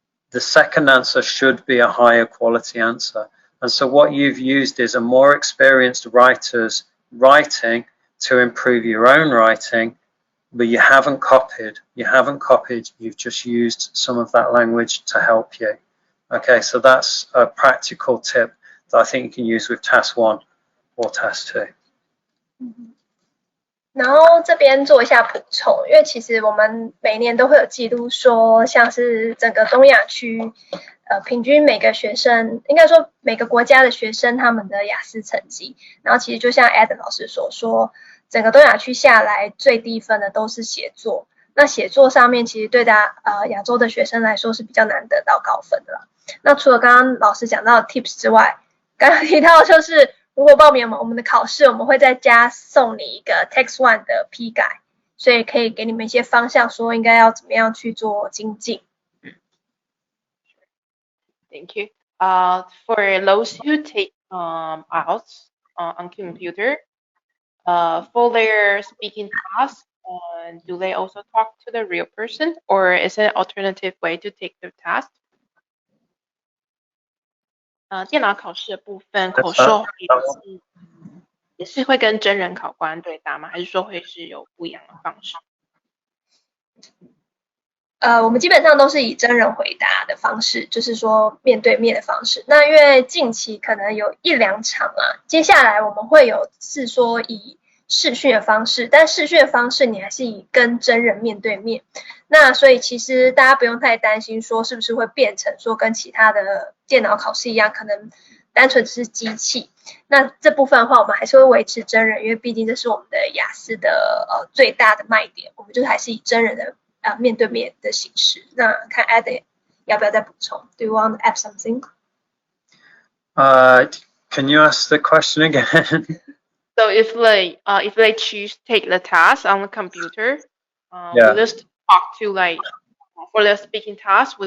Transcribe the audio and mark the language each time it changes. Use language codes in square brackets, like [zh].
[en] The second answer should be a higher quality answer. And so what you've used is a more experienced writer's writing to improve your own writing, but you haven't copied, you've just used some of that language to help you. Okay, so that's a practical tip that I think you can use with task 1 or task 2. [zh] 然后这边做一下补充，因为其实我们每年都会有记录说，像是整个东亚区，平均每个学生，应该说每个国家的学生他们的雅思成绩，然后其实就像 Adam 老师所说，整个东亚区下来最低分的都是写作，那写作上面其实对亚洲的学生来说是比较难得到高分的啦。那除了刚刚老师讲到的 tips 之外，刚刚提到就是如果报名我们的考试，我们会再加送你一个 Text 1的批改，所以可以给你们一些方向，说应该要怎么样去做精进。 [en] Thank you. For those who take IELTS on computer, for their speaking task, do they also talk to the real person, or is it an alternative way to take the task? [zh] 电脑考试的部分，口说也是会跟真人考官对答吗？还是说会是有不一样的方式？我们基本上都是以真人回答的方式，就是说面对面的方式。那因为近期可能有1-2场啊，接下来我们会有是说以视讯的方式，但视讯的方式你还是以跟真人面对面。那所以其实大家不用太担心说是不是会变成说跟其他的电脑考试一样，可能单纯只是机器。那这部分的话我们还是会维持真人，因为毕竟这是我们的雅思的最大的卖点，我们就还是以真人的面对面的形式。那看 Adam 要不要再补充 ？ Do you want to add something? [en] Can you ask the question again? So if they choose take the task on the computer, will they talk to for the speaking task?